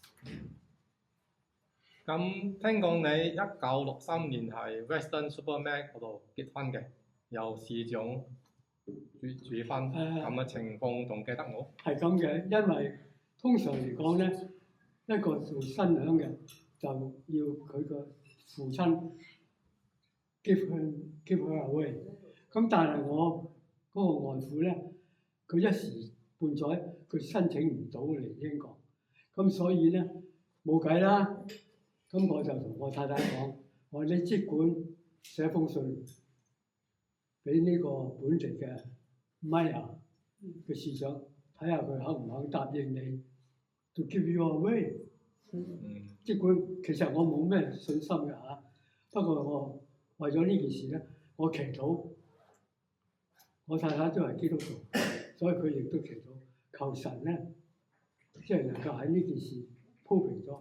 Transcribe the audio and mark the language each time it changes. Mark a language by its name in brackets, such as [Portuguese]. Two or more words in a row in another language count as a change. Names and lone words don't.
[Cantonese] 咁聽講你1963年喺 Western Supermare 嗰度結婚嘅，由市長主婚，咁嘅情況仲記得冇？係咁嘅，因為通常嚟講咧，一個做新娘嘅就要佢個父親 [English] give her away。 [Cantonese] 咁但係我嗰個外父咧，佢一時半載佢申請唔到嚟英國，咁所以咧冇計啦。咁我就同我太太講，我話你即管寫封信俾呢個本地嘅 Mayor 嘅市長，睇下佢肯唔肯答應你 [English] to give you away。 [Cantonese] 即管其實我冇咩信心嘅嚇，不過我為咗呢件事咧，我祈禱，我太太都係基督徒，所以佢亦都祈禱求神咧，即係能夠喺呢件事鋪平咗。